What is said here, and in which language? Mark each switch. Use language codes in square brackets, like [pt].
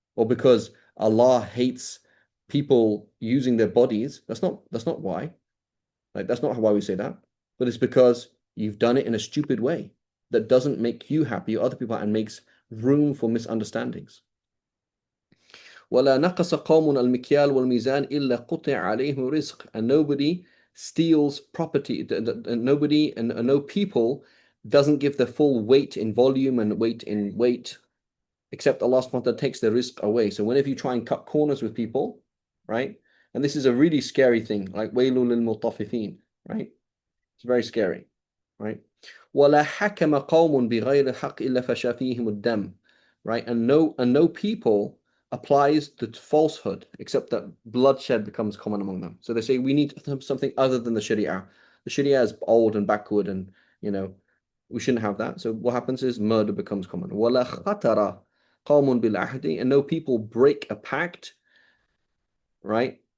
[en] Or because Allah hates people using their bodies. That's not why. Like that's not why we say that. But it's because you've done it in a stupid way that doesn't make you happy or other people and makes room for misunderstandings. [ar] ولا نقص قوم المكيال والميزان إلا قطع عليهم رزق. [en] And nobody steals property. Nobody and no people doesn't give the full weight in volume and weight in weight, except Allah subhanahu wa ta'ala takes the risk away. So whenever you try and cut corners with people, right? And this is a really scary thing, like [ar] wailul lil mutaffifin, [en] right? It's very scary, right? [ar] ولا حكم قوم بغير الحق إلا فشا فيهم الدم, [en] right? And no people applies the falsehood except that bloodshed becomes common among them. So they say we need something other than the Sharia. The Sharia is old and backward, and we shouldn't have that. So what happens is murder becomes common. [ar] ولا خطر قوم بالعهد, [en] and no people break a pact, right?